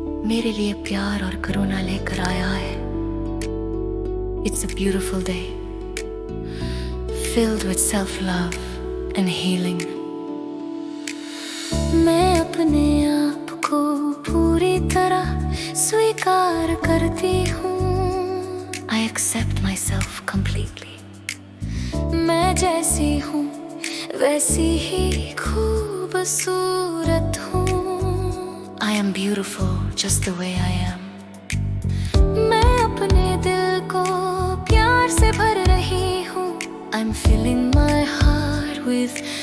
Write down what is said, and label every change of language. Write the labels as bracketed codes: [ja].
[hi] मेरे लिए प्यार और करुणा लेकर आया है। [en] It's a beautiful day, filled with self-love and healing. [hi] मैं अपने आप को पूरी तरह स्वीकार करती हूँ। [en] I accept myself completely. [hi] मैं जैसी हूँ वैसी ही खूबसूरत हूँ। [en] I am beautiful just the way I am. [hi] मैं अपने दिल को प्यार से भर रही हूँ। [en] I'm filling my heart with